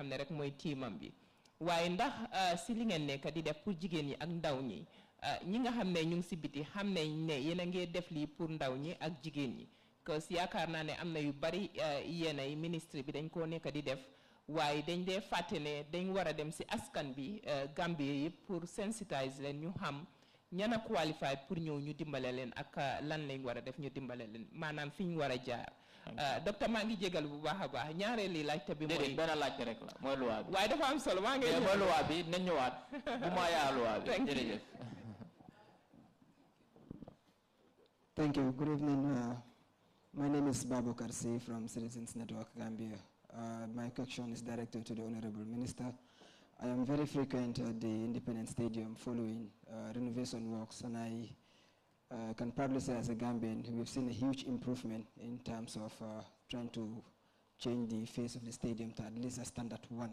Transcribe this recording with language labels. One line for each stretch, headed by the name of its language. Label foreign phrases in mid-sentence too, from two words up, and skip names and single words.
Wolof: xam ne rek mooy tiimam bi waaye ndax si li ngeen nekk di def pour jigéen ñi ak ndaw ñi ñi nga xam ne ñu ngi si biti xam nañ ne yéen a ngi def lii pour ndaw ñi ak jigéen ñi parce que yaakaar naa ne am na yu bari yéen ay ministre bi dañ koo nekk di def waaye dañ dee fàtte ne dañ war a dem si askan bi Gambie yëpp pour sensitiser leen ñu xam ñan a qualifié pour ñëw ñu dimbale leen ak lan lañ war a def ñu dimbale leen maanaam fi ñu war a jaar. docteur maa ngi jégal bu baax a baax ñaareeli laajte bi mooy benn laajte rek la mooy loi bi waaye dafa am solo maa ngi mooy loi bi nañ ñëwaat bu ma yaa loi bi jërëjëf
English: Thank you. Good evening. My name is Babu Karsi from Citizens Network Gambia. My question is directed to the Honorable Minister. I am very frequent at the Independence Stadium following renovation works, and I can proudly say as a Gambian, we've seen a huge improvement in terms of trying to change the face of the stadium to at least a standard one.